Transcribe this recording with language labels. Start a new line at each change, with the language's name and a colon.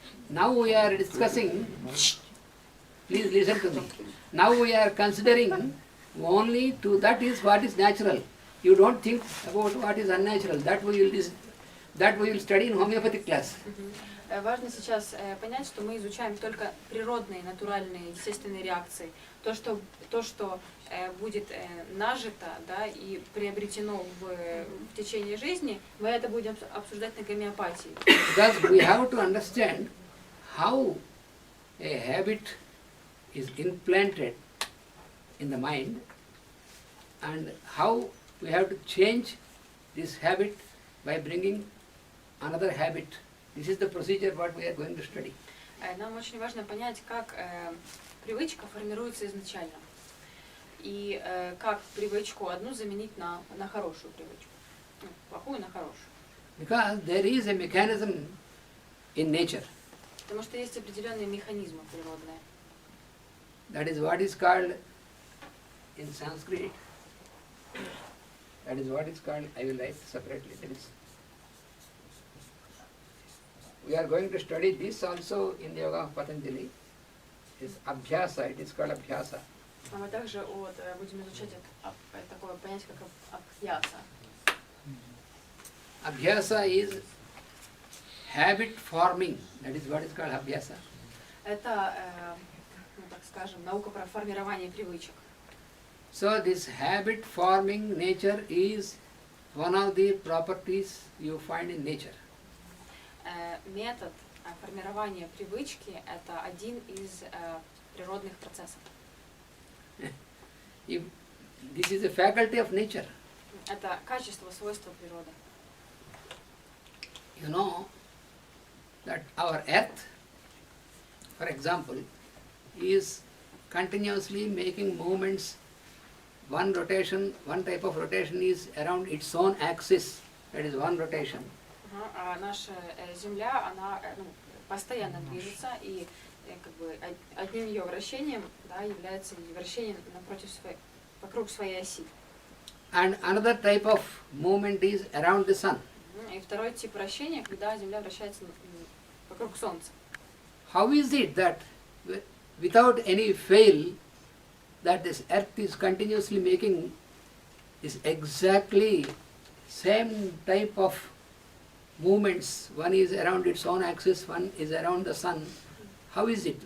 English: Now we are discussing, please listen to me. Now we are considering only to that is what is natural. You don't think about what is unnatural. That we will study in homeopathic class.
Russian: Важно сейчас понять, что мы изучаем только природные, натуральные, естественные реакции. То, что будет нажито, да, и приобретено в течение жизни, мы это будем обсуждать на гомеопатии.
English: Because we have to understand how a habit is implanted in the mind, and how we have to change this habit by bringing another habit. This is the procedure what we are going to study.
Russian: Нам очень важно понять, как привычка формируется изначально, и как привычку одну заменить на хорошую привычку, плохую на хорошую.
English: Because there is a mechanism in nature.
Russian: Потому что есть определенные механизмы природные.
English: That is what is called in Sanskrit. That is what is called. I will write separately. That is. We are going to study this also in the Yoga of Patanjali. It's Abhyasa, it is called Abhyasa.
Russian: А мы также будем изучать такое понятие, как Абхьяса.
English: Abhyasa is habit forming. That is what is called Abhyasa.
Russian: Это, так скажем, наука про формирование привычек.
English: So this habit forming nature is one of the properties you find in nature.
Russian: Метод формирования привычки – это один из природных процессов.
English: This is a faculty of nature.
Russian: Это качество, свойство природы.
English: You know that our earth, for example, is continuously making movements. One type of rotation is around its own axis. That is one rotation.
Russian: А наша Земля, она постоянно движется, и одним ее вращением, да, является вращение вокруг своей оси.
English: And another type of movement is around the sun.
Russian: И второй тип вращения, когда Земля вращается вокруг Солнца.
English: How is it that without any fail that this earth is continuously making is exactly same type of movements? One is around its own axis, one is around the sun. How is it?